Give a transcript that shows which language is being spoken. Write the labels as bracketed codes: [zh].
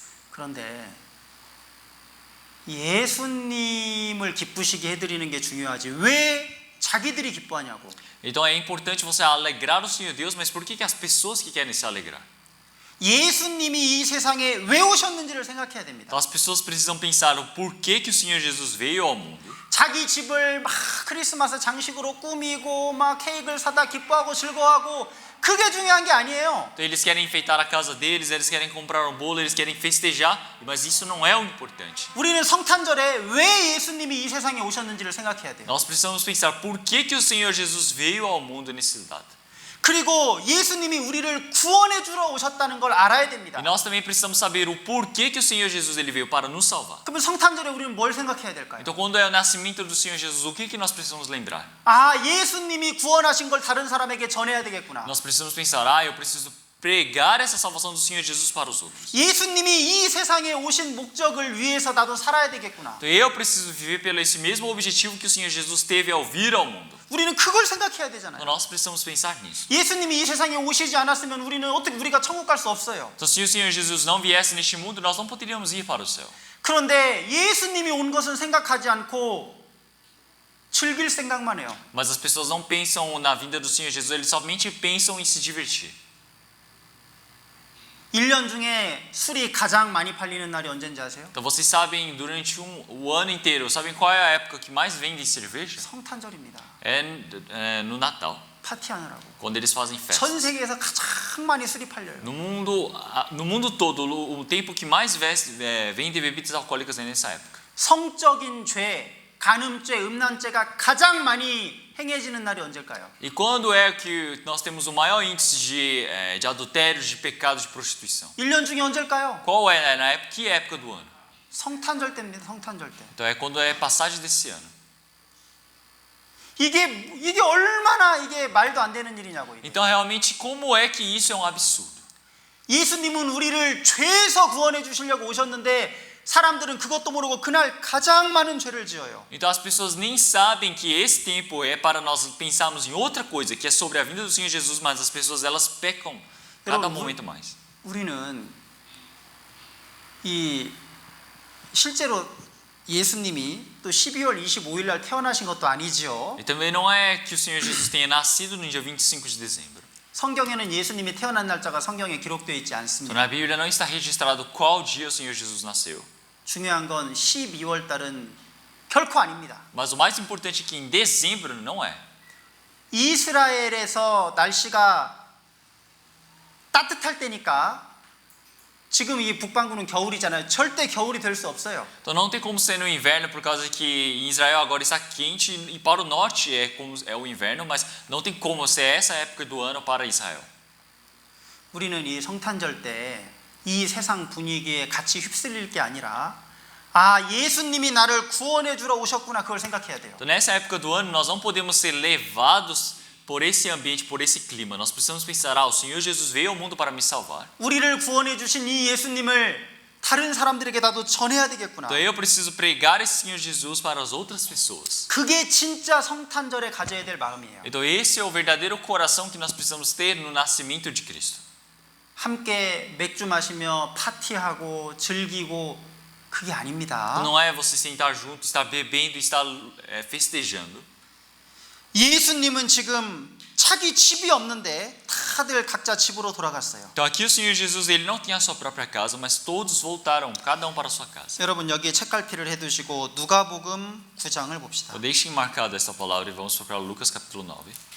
[ko] 그런데 예수님을 기쁘시게 해드리는 게 중요하지 왜 자기들이 기뻐하냐고. [pt] Então é importante você alegrar o Senhor Deus, mas por que as pessoas que querem se alegrar? [ko] 예수님이 이 세상에 왜 오셨는지를 생각해야 됩니다. [pt] Então as pessoas precisam pensar o porquê que o Senhor Jesus veio ao mundo. [ko] 자기 집을 막 크리스마스 장식으로 꾸미고 막 케이크를 사다 기뻐하고 즐거워하고 그게 중요한 게 아니에요. [pt] Então eles querem enfeitar a casa deles, eles querem comprar um bolo, eles querem festejar, mas isso não é o importante. [ko] 우리는 성탄절에 왜 예수님이 이 세상에 오셨는지를 생각해야 돼요. [pt] Nós precisamos pensar por que o Senhor Jesus veio ao mundo nesse data. [ko] 그리고 예수님이 우리를 구원해 주러 오셨다는 걸 알아야 됩니다. [pt] E nós também precisamos saber o porquê que o Senhor Jesus ele veio para nos salvar. [ko] 그러면 성탄절에 우리는 뭘 생각해야 될까요? [pt] Então quando é o nascimento do Senhor Jesus, o que nós precisamos lembrar? [ko] 아, 예수님이 구원하신 걸 다른 사람에게 전해야 되겠구나. [pt] Nós precisamos pensar, eu preciso pregar essa salvação do Senhor Jesus para os outros. [ko] 예수님이 이 세상에 오신 목적을 위해서 나도 살아야 되겠구나. [pt] Então eu preciso viver pelo esse mesmo objetivo que o Senhor Jesus teve ao vir ao mundo. [ko] 우리는 그걸 생각해야 되잖아요. [pt] Então nós precisamos pensar nisso. [ko] 예수님이 이 세상에 오시지 않았으면 우리가 천국 갈 수 없어요. [pt] Então se o Senhor Jesus não viesse neste mundo, nós não poderíamos ir para o céu. [ko] 그런데 예수님이 온 것은 생각하지 않고 즐길 생각만 해요. [pt] Mas as pessoas não pensam na vinda do Senhor Jesus, eles somente pensam em se divertir. [ko] 1년 중에 술이 가장 많이 팔리는 날이 언제인지 아세요? [pt] Então vocês sabem, durante o ano inteiro, sabem qual é a época que mais vendem cerveja? [ko] 성탄절입니다. [pt] É no Natal, [ko] 파티하느라고. [pt] quando eles fazem festa. [ko] 전 세계에서 가장 많이 술이 팔려요. [pt] No mundo todo, o tempo que mais vende bebidas alcoólicas é nessa época. [ko] 성적인 죄, 간음죄, 음란죄가 가장 많이 행해지는 날이 언제일까요? [pt] E quando é que nós temos o maior índice de adultérios, de pecados, de prostituição? [ko] 1년 중에 언제일까요? [pt] Qual é, que época do ano? [ko] 성탄절 때입니다. 성탄절 때. [pt] Então é quando é passagem desse ano. [ko] 이게 얼마나 이게 말도 안 되는 일이냐고. 이게. [pt] Então realmente como é que isso é um absurdo? [ko] 예수님은 우리를 죄에서 구원해 주시려고 오셨는데 사람들은 그것도 모르고 그날 가장 많은 죄를 지어요. [pt] Então as pessoas nem sabem que esse tempo é para nós pensarmos em outra coisa, que é sobre a vinda do Senhor Jesus, mas as pessoas elas pecam cada momento mais. [ko] 우리는 이 실제로 예수님이 또 12월 25일 날 태어나신 것도 아니지요. [pt] E também não é que o Senhor Jesus tenha nascido no dia 25 de dezembro. [ko] 성경에는 예수님이 태어난 날짜가 성경에 기록되어 있지 [pt] Então, [ko] 않습니다. [pt] na Bíblia não está registrado qual dia o Senhor Jesus nasceu. [ko] 중요한 건 12월 달은 결코 아닙니다. [pt] Mas o mais importante é que em dezembro não é. [ko] 이스라엘에서 날씨가 따뜻할 때니까 지금 이 북반구는 겨울이잖아요. 절대 겨울이 될 수 없어요. [pt] Então não tem como ser no inverno por causa que em Israel agora está quente e para o norte é o inverno, mas não tem como ser essa época do ano para Israel. [ko] 우리는 이 성탄절 때 이 세상 분위기에 같이 휩쓸릴 게 아니라 예수님이 나를 구원해 주러 오셨구나 그걸 생각해야 돼요. [pt] Então nessa época do ano nós não podemos ser levados por esse ambiente, por esse clima. Nós precisamos pensar, o Senhor Jesus veio ao mundo para me salvar. [ko] 우리를 구원해 주신 이 예수님을 다른 사람들에게 나도 전해야 되겠구나. [pt] Então eu preciso pregar esse Senhor Jesus para as outras pessoas. [ko] 그게 진짜 성탄절에 가져야 될 마음이에요. [pt] Então esse é o verdadeiro coração que nós precisamos ter no nascimento de Cristo. [ko] 함께 맥주 마시며 파티하고 즐기고 그게 아닙니다. [pt] Não é você sentar junto, estar bebendo, estar festejando. [ko] 예수님은 지금 자기 집이 없는데 다들 각자 집으로 돌아갔어요. [pt] Então aqui o Senhor Jesus ele não tinha a sua própria casa, mas todos voltaram, cada um para a sua casa. [ko] 여러분 여기에 책갈피를 해두시고 누가복음 9장을 봅시다. [pt] Então, deixem marcado essa palavra e vamos para Lucas capítulo 9.